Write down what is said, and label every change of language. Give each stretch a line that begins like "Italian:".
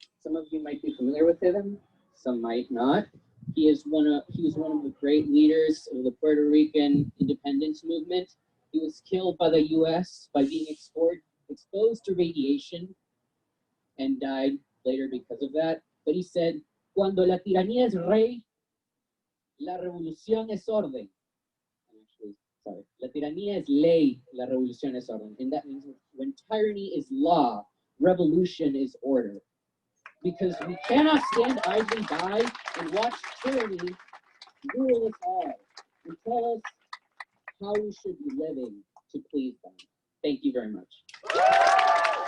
English: Some of you might be familiar with him, some might not. He was one of the great leaders of the Puerto Rican independence movement. He was killed by the US by being exposed to radiation and died later because of that. But he said,
Spanish: cuando la tiranía es rey, la revolución es orden.
English: Actually, sorry,
Spanish: la tiranía es ley, la revolución es orden.
English: And that means when tyranny is law, revolution is order. Because we cannot stand idly by and watch tyranny rule us all and tell us how we should be living to please them. Thank you very much.